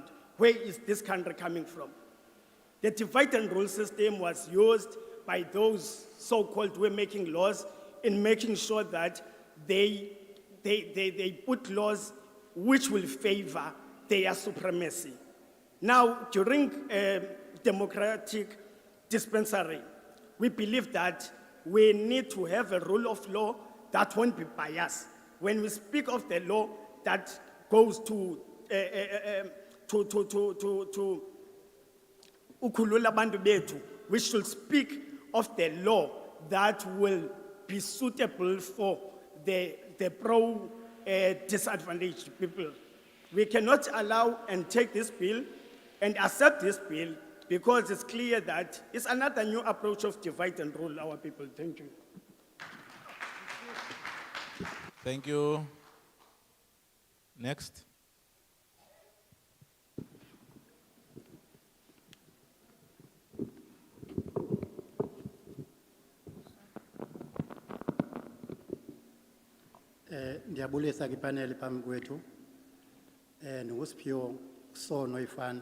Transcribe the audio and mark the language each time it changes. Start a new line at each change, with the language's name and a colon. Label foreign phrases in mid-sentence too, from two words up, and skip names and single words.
English: Where is this country coming from? The divide and rule system was used by those so-called who were making laws in making sure that they put laws which will favor their supremacy. Now, during democratic dispensary, we believe that we need to have a rule of law that won't be biased. When we speak of the law that goes to
Xhosa: ukhulula abantu bethu,
English: we should speak of the law that will be suitable for the disadvantaged people. We cannot allow and take this bill and accept this bill because it's clear that it's another new approach of divide and rule our people. Thank you. Thank you. Next.
Xhosa: Ndiyabulisa kwipaneli phambi kwethu. NguSiphiwo Sono ifana.